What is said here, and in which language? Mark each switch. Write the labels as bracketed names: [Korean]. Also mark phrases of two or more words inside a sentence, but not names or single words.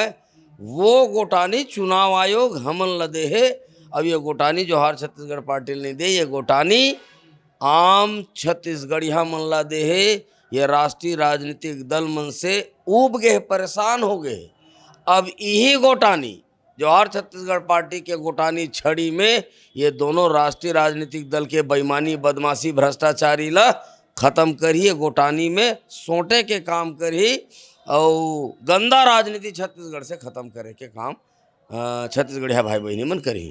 [Chhattisgarhi] वो गोटानी चुनाव आयोग हमन ल दे है। अब ये गोटानी जोहार छत्तीसगढ़ पार्टी नहीं दे, ये गोटानी आम छत्तीसगढ़िया मन ला दे है। ये राष्ट्रीय राजनीतिक दल मन से ऊब गए, परेशान हो गए। अब यही गोटानी जोहार छत्तीसगढ़ पार्टी के गोटानी छड़ी में ये दोनों राष्ट्रीय राजनीतिक दल के बेईमानी, बदमाशी, भ्रष्टाचारी ला खत्म करिए, गोटानी में सोटे के काम करी और गंदा राजनीति छत्तीसगढ़ से खत्म करे के काम छत्तीसगढ़िया भाई बहनी मन करी।